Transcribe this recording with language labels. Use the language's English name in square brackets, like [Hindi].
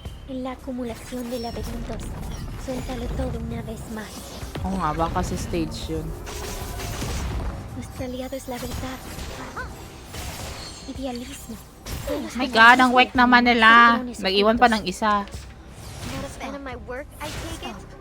[Spanish] En la acumulación de laberintos, suéltalo todo una vez más. [Filipino] Oo nga, baka sa stage yun. [Spanish] Nuestro aliado es la verdad. Idealismo. [English] Oh my God, [Filipino] ang wake naman nila. Nag-iwan pa ng isa. [English] Not a fan of my work, I take it.